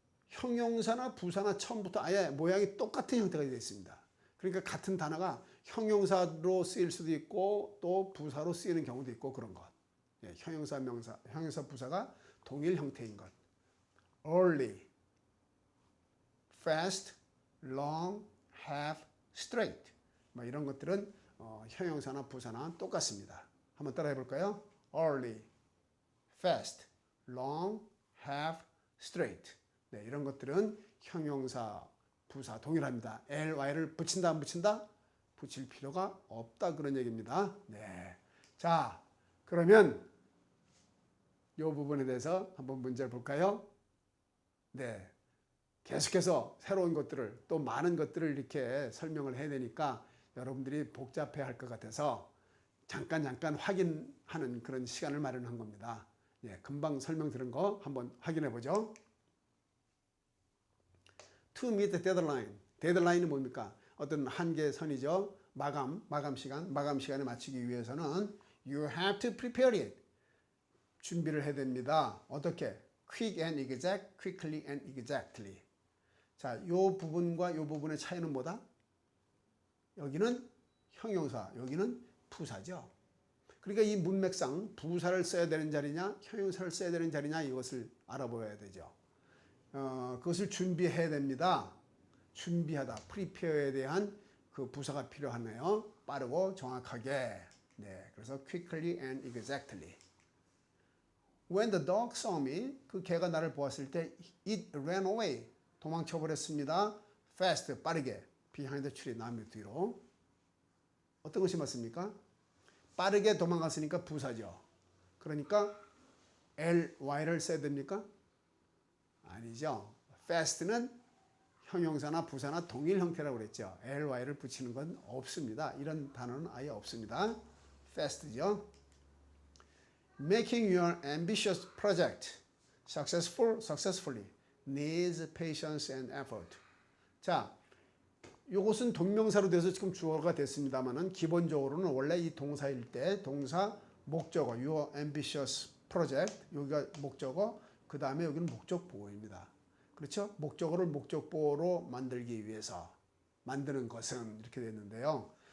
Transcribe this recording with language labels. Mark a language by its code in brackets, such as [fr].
[ko] 형용사나 부사나 처음부터 아예 모양이 똑같은 형태가 되어 있습니다. 그러니까 같은 단어가 형용사로 쓰일 수도 있고 또 부사로 쓰이는 경우도 있고 그런 것. 예, 형용사, 명사, 형용사, 부사가 동일 형태인 것. [en] early, fast, long, have, straight. [ko] 뭐 이런 것들은 형용사나 부사나 똑같습니다. 한번 따라해 볼까요? [en] early, fast, long, have, straight. [ko] 네, 이런 것들은 형용사, 부사 동일합니다. ly를 붙인다 안 붙인다? 붙일 필요가 없다 그런 얘기입니다. 네. 자, 그러면 이 부분에 대해서 한번 문제를 볼까요? 네. 계속해서 새로운 것들을 또 많은 것들을 이렇게 설명을 해야 되니까 여러분들이 복잡해 할 것 같아서 잠깐 확인하는 그런 시간을 마련한 겁니다. 예, 금방 설명 들은 거 한번 확인해 보죠. [en] To meet the deadline. [ko] 데드라인은 뭡니까? 어떤 한계선이죠. 마감 시간에 맞추기 위해서는 [en] you have to prepare it. [ko] 준비를 해야 됩니다. 어떻게? [en] quick and exact, quickly and exactly. [ko] 자, 요 부분과 요 부분의 차이는 뭐다? 여기는 형용사, 여기는 부사죠. 그러니까 이 문맥상 부사를 써야 되는 자리냐, 형용사를 써야 되는 자리냐 이것을 알아보아야 되죠. 그것을 준비해야 됩니다. 준비하다, prepare에 대한 그 부사가 필요하네요. 빠르고 정확하게. 네, 그래서 [en] quickly and exactly. When the dog saw me, [ko] 그 개가 나를 보았을 때 [en] it ran away. [ko] 도망쳐 버렸습니다. fast, 빠르게. [en] behind the tree, [ko] 나무 뒤로. 어떤 것이 맞습니까? 빠르게 도망갔으니까 부사죠. 그러니까 ly를 써야 됩니까? 아니죠. fast는 형용사나 부사나 동일 형태라고 그랬죠. ly를 붙이는 건 없습니다. 이런 단어는 아예 없습니다. fast죠. [en] Making your ambitious project successfully needs patience and effort. [ko] 자, 이것은 동명사로 돼서 지금 주어가 됐습니다만은 기본적으로는 원래 이 동사일 때 동사 목적어 your ambitious project 여기가 목적어 그 다음에 여기는 목적보호입니다. 그렇죠? 목적어를 목적보호로 만들기 위해서 만드는 것은 이렇게 됐는데요.